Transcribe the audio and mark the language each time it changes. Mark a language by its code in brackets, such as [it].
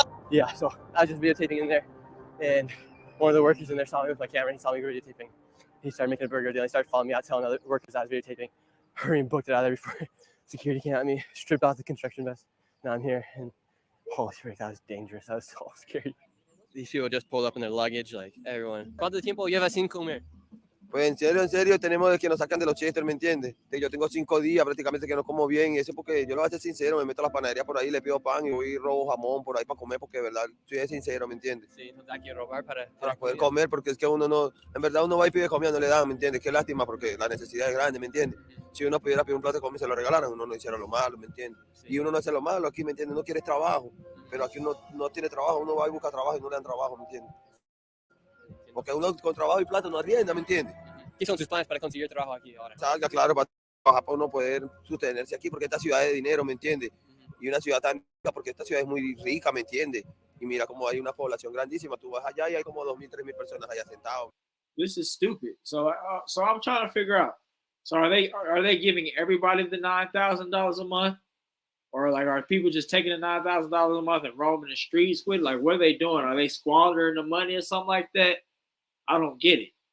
[en] Yeah, so I was just videotaping in there, and one of the workers in there saw me with my camera, and he saw me videotaping. He started making a burger deal. He started following me out, telling other workers I was videotaping. Hurry and booked it out of there before security came at me, stripped off the construction vest. Now I'm here, and holy shit, that was dangerous. That was so scary. These people just pulled up in their luggage, like everyone. [es] ¿Cuánto tiempo lleva sin comer? Pues en serio, tenemos que nos sacan de los chester, ¿me entiendes? Yo tengo 5 días prácticamente que no como bien, y eso porque yo lo voy a ser sincero, me meto a la panadería por ahí, le pido pan y voy y robo jamón por ahí para comer, porque de verdad, soy sincero, ¿me entiendes? Sí, entonces hay que robar para poder comer, porque es que uno no, en verdad uno va y pide comida, no le dan, ¿me entiendes? Qué lástima, porque la necesidad es grande, ¿me entiendes? Si uno pudiera pedir un plato de comida y se lo regalaran, uno no hiciera lo malo, ¿me entiendes? Y uno no hace lo malo aquí, ¿me entiendes? No quiere trabajo, pero aquí uno no tiene trabajo, uno va y busca trabajo y no le dan trabajo, ¿me entiendes? Porque uno con trabajo y plata no arrienda, ¿me entiendes? ¿Qué son sus planes para conseguir trabajo aquí ahora? Salga, claro, para trabajar, para uno poder sostenerse aquí, porque esta ciudad es de dinero, ¿me entiendes? Y una ciudad tan rica, porque esta ciudad es muy rica, ¿me entiendes? Y mira cómo hay una población grandísima, tú vas allá y hay como 2,000, 3,000 personas allá sentados. [en] This is stupid. So I'm trying to figure out. So are they giving everybody the $9,000 a month, or like are people just taking the $9,000 a month and roaming the streets with? Like, what are they doing? Are they squandering the money or something like that? I don't get it.